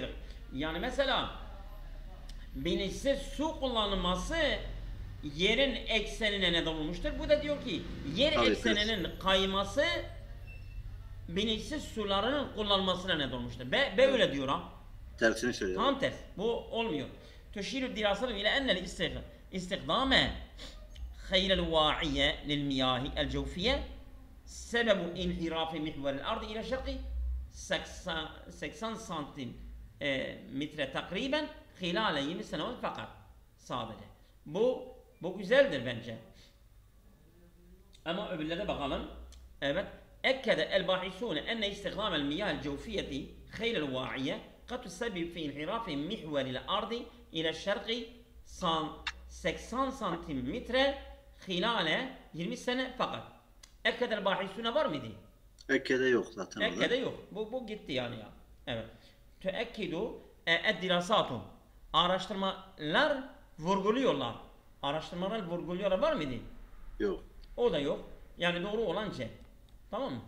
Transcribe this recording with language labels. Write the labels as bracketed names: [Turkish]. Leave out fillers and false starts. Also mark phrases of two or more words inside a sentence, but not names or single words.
[Turkish] Yani mesela bilinçsiz su kullanılması yerin eksenine neden olmuştur. Bu da diyor ki yer Tabii, ekseninin kayması bilinçsiz sularının kullanılmasına neden olmuştur. B öyle diyor ha. Tersini söylüyor. Tam ters. Bu olmuyor. [Arabic] تشير الدراسات إلى أن الاستخدام غير الواعية للمياه الجوفية سبب انحراف محور الأرض إلى الشرق 80 santimetre takriben خلال 20 سنوات [Turkish] fakat sadece. Bu güzeldir bence. Ama öbürlere bakalım. Evet. [Arabic] أكد الباحثون أن استخدام المياه الجوفية غير الواعية قد تسبب في انحراف محور الأرض إلى الشرق 80 santimetre خلال 20 sene fakat. [Turkish] Ekke'de bahisune var mıydı? Ekke'de yok zaten. Ekke'de yok. Bu gitti yani ya. Evet. [Arabic] تؤكد الدراسات. [Turkish] Araştırmalar vurguluyorlar. Araştırmalar vurguluyorlar var mıydı? Yok. O da yok. Yani doğru olan C. Tamam mı?